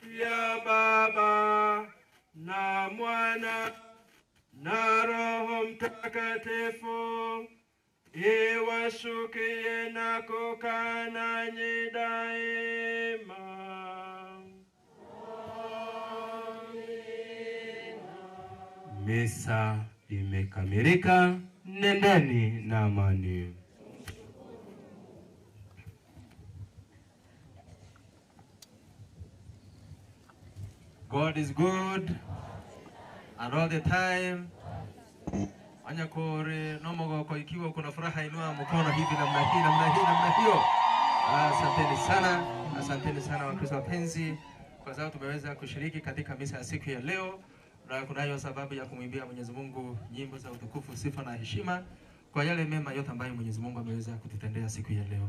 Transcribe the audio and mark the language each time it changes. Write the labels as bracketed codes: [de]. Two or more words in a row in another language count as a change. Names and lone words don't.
[sw] ya Baba na Mwana na Roho Mtakatifu iwashukie na kukaa nanyi daima. Misa imekamilika. Nendeni na amani. [en] God is good and all the time. [guz] Anyakore nomogoko, [sw] ikiwa kuna furaha inua mkono hivi namna hiyo. Asanteni sana Wakristo wapenzi, kwa sababu tumeweza kushiriki katika misa ya siku ya leo, na kunayo sababu ya kumwimbia Mwenyezi Mungu nyimbo za utukufu, sifa na heshima kwa yale mema yote ambayo Mwenyezi Mungu ameweza kututendea siku ya leo.